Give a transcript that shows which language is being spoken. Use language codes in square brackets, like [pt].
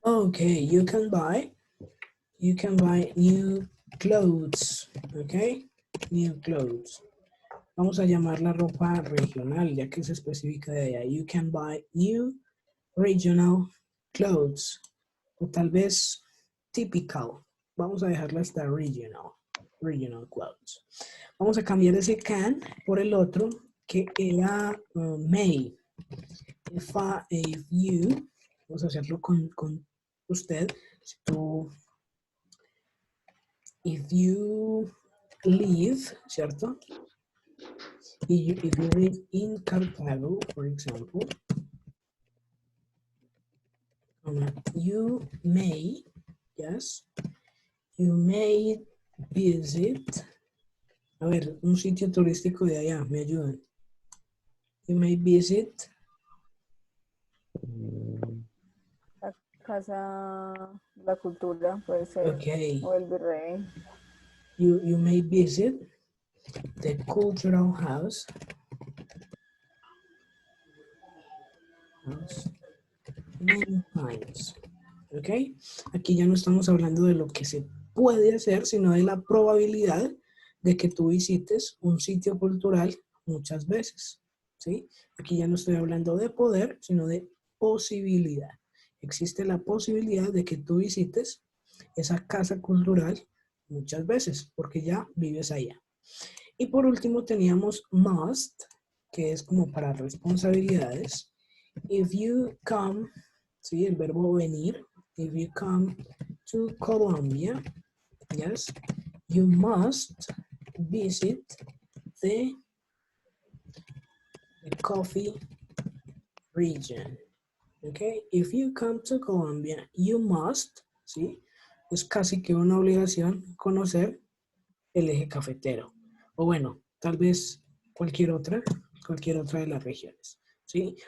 [en] Okay, you can buy new clothes. Okay? New clothes. [es] Vamos a llamar la ropa regional, ya que se especifica de allá. [en] You can buy new regional clothes. [es] O tal vez typical. Vamos a dejarla hasta regional. [en] Regional clothes. [es] Vamos a cambiar ese can por el otro, que era may. [en] If you, [es] vamos a hacerlo con usted. Si tú, [en] if you live, [es] ¿cierto? [en] If you live in Cartago, for example, you may, yes, you may visit, [es] a ver, un sitio turístico de allá, me ayudan. [en] You may visit [es] La casa, la cultura, puede ser. [en] Okay. [es] O el virrey. [en] You may visit the cultural house many times. [es] ¿Ok? Aquí ya no estamos hablando de lo que se puede hacer, sino de la probabilidad de que tú visites un sitio cultural muchas veces. ¿Sí? Aquí ya no estoy hablando de poder, sino de posibilidad. Existe la posibilidad de que tú visites esa casa cultural muchas veces, porque ya vives allá. Y por último teníamos must, que es como para responsabilidades. [en] If you come, [es] ¿sí? El verbo venir. [en] If you come to Colombia, yes, you must visit the coffee region. Okay, if you come to Colombia, you must, [es] ¿sí? Es casi que una obligación conocer el eje cafetero. O bueno, tal vez cualquier otra de las regiones, ¿sí?